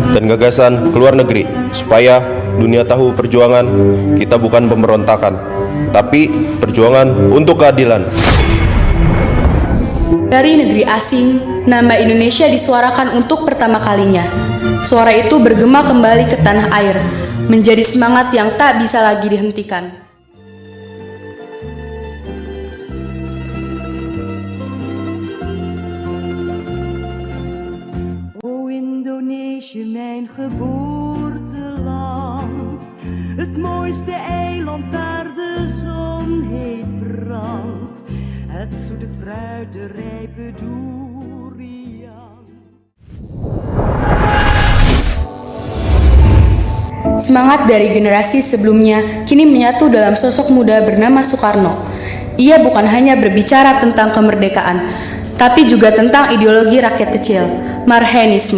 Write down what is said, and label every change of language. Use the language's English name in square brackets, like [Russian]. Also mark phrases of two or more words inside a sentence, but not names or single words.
[Indonesian] dan gagasan ke luar negeri supaya dunia tahu perjuangan kita bukan pemberontakan, tapi perjuangan untuk keadilan. Dari negeri asing, nama Indonesia disuarakan untuk pertama kalinya. Suara itu bergema kembali ke tanah air, menjadi semangat yang tak bisa lagi dihentikan. [Dutch] Indonesië, mijn geboorteland, het mooiste eiland waar de zon heet brandt, het zoete fruit, de rijpe durian. [Indonesian] Semangat dari generasi sebelumnya kini menyatu dalam sosok muda bernama Soekarno. Ia bukan hanya berbicara tentang kemerdekaan, tapi juga tentang ideologi rakyat kecil, Marhaenisme.